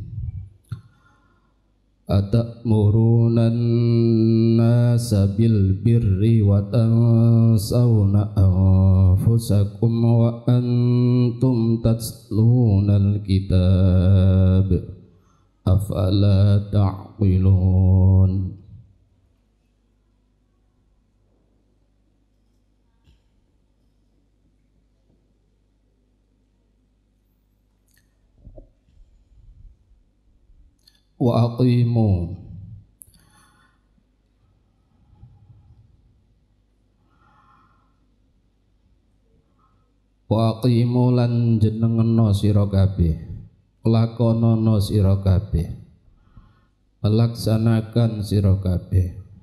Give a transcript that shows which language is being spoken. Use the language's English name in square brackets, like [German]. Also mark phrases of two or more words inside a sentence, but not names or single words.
[Arabic] أتأمرون الناس بالبر وتنسون أنفسكم وأنتم تتلون الكتاب أفلا تعقلون. وأقيموا lan [Javanese] jenengna sira kabeh, lakonana sira kabeh, laksanakan sira kabeh